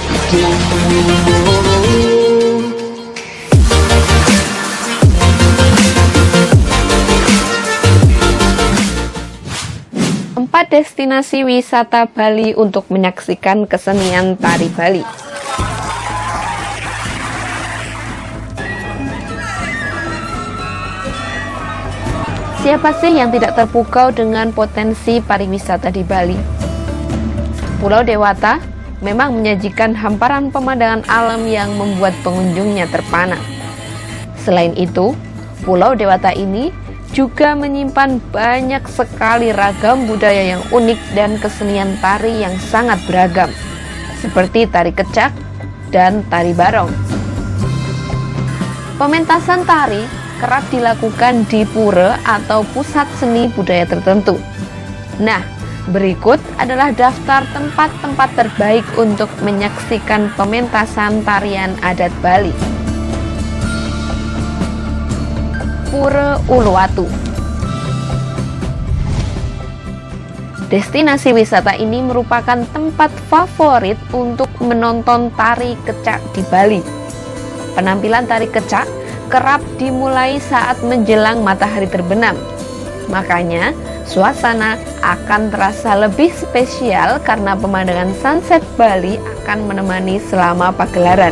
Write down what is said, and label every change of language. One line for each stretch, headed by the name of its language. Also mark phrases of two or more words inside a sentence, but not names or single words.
Indonesian: Empat destinasi wisata Bali untuk menyaksikan kesenian tari Bali. Siapa sih yang tidak terpukau dengan potensi pariwisata di Bali? Pulau Dewata memang menyajikan hamparan pemandangan alam yang membuat pengunjungnya terpana. Selain itu, Pulau Dewata ini juga menyimpan banyak sekali ragam budaya yang unik dan kesenian tari yang sangat beragam, seperti tari kecak dan tari barong. Pementasan tari kerap dilakukan di pura atau pusat seni budaya tertentu. Nah, berikut adalah daftar tempat-tempat terbaik untuk menyaksikan pementasan tarian adat Bali. Pura Uluwatu. Destinasi wisata ini merupakan tempat favorit untuk menonton tari kecak di Bali. Penampilan tari kecak kerap dimulai saat menjelang matahari terbenam. Makanya, suasana akan terasa lebih spesial karena pemandangan sunset Bali akan menemani selama pagelaran.